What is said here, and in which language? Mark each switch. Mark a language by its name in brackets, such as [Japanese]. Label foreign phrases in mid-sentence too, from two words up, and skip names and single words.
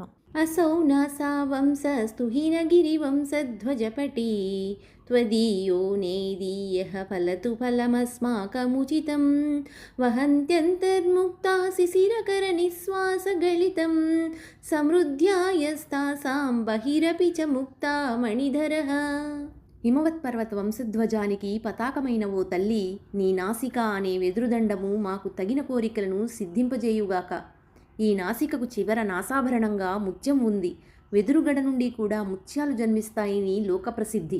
[Sanskrit] असौ नासा वंशस्तु हीनगिरिवंशध्वजपटी त्वदीयो नेदीयः फलतु फलमस्माकमुचितं वहन्त्यन्तर्मुक्ता शिशिरकरनिःश्वासगलितं समृद्ध्यायस्तासां बहिरपि च मुक्ता मणिधरः. [Telugu] హిమవత్ పర్వత వంశధ్వజానికి పతాకమైన ఓ తల్లి, నీ నాసిక అనే వెదురుదండము మాకు తగిన కోరికలను సిద్ధింపజేయుగాక. ఈ నాసికకు చివర నాసాభరణంగా ముత్యం ఉంది. వెదురుగడ నుండి కూడా ముత్యాలు జన్మిస్తాయని లోకప్రసిద్ధి.